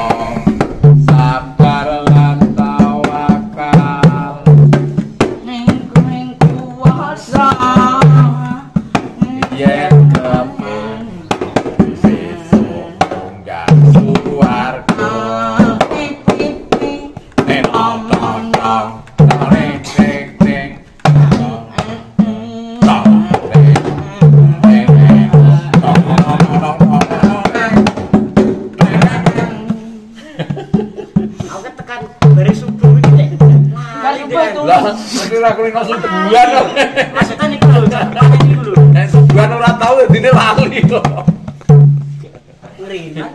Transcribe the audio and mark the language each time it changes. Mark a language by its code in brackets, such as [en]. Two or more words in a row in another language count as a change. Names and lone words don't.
[jv] sabar lan tawakal yen kepen sesuk munggah suwarga nong nong nong neng neng neng nong nong neng neng nong nong nong nong Aku tekan bare subuh iki nek. Lali deh. lah mesti ra kulino subuhan kok Maksudnya niku lho, cakepane niku lho. nek subuhan ora tau dine lali kok Ngriman.